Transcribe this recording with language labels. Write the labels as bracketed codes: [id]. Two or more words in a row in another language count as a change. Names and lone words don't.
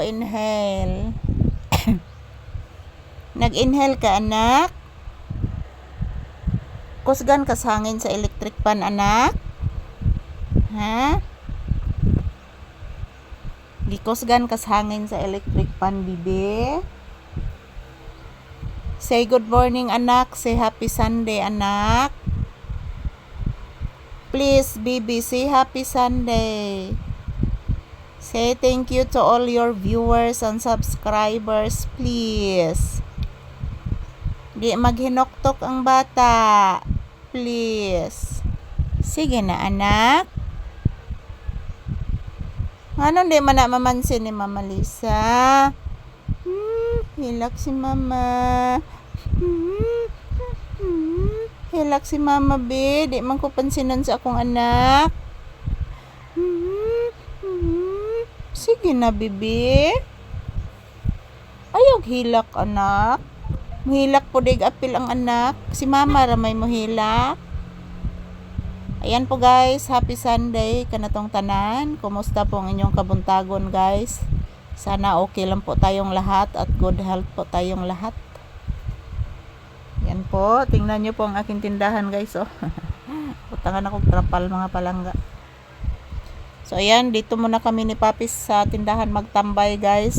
[ceb] Inhale. Nag-inhale ka anak. Kusgan kas hangin sa electric pan anak. Ha? Gikusgan kas hangin sa electric pan bibi. [en] Say good morning anak. Say happy Sunday anak. Please bibi, say happy Sunday. Say thank you to all your viewers and subscribers, please. [ceb] Di maghinoktok ang bata. Please. Sige na anak. Ano di man na mamansin ni Mama Lisa? Hilak si Mama. Hilak si Mama be. Di man ko pansinan sa akong anak. Sige na bibi. Ayaw hilak anak. Muhilak po dig apil ang anak. Si Mama ramay muhilak. Ayan po guys. Happy Sunday kanatong tanan. Kumusta po ang inyong kabuntagon guys? [tl] Sana okay lang po tayong lahat at [en] good health [tl] po tayong lahat. Yan po. Tingnan nyo po ang aking tindahan guys. Oh. [ceb] Putangan ako trapal mga palangga. [tl] So ayan, dito muna kami ni Papis sa tindahan magtambay guys.